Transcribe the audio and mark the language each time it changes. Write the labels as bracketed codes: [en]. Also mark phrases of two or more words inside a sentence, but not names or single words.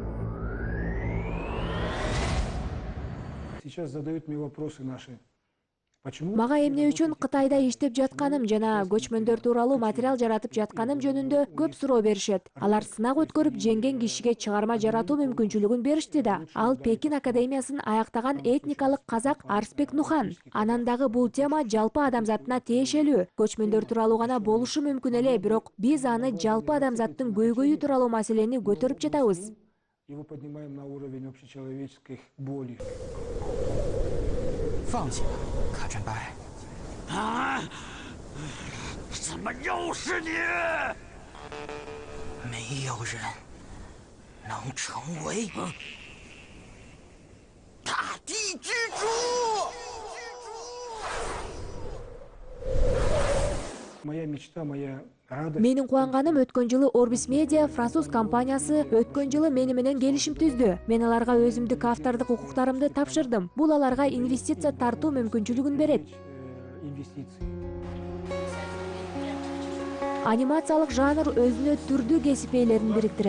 [ru] Сейчас задают мне вопросы наши Почему? [ky] Мага эмне үчүн Кытайда иштеп жатканым жана көчмөндөр тууралуу материал жаратып жатканым жөнүндө көп суроо беришет. Алар сынак өткөрүп жеңген кишиге чыгарма жаратуу мүмкүнчүлүгүн беришти да. Ал Пекин академиясын аяктаган этникалык казак Арсбек Нухан. Анан дагы бул тема жалпы адамзатына тиешелүү. Көчмөндөр тууралуу гана болушу мүмкүн эле, бирок биз аны жалпы адамзаттын көйгөйү тууралуу маселени көтөрүп жатабыз. [ru] Его поднимаем на уровень общечеловеческих болей. [zh] 放弃吧，卡川白。啊！怎么又是你？没有人能成为大地之主。 [ru] Моя мечта, моя радость. [ky] Менин кубанганым өткөн жылы Orbis Media француз компаниясы өткөн жылы мени менен келишим түздү. Мен аларга өзүмдүк автордук укуктарымды тапшырдым. Бул аларга инвестиция тартуу мүмкүнчүлүгүн берет. [ru] Инвестиции. [ky] Анимациялык жанр өзүнө түрдүү кесип ээлерин бириктирет.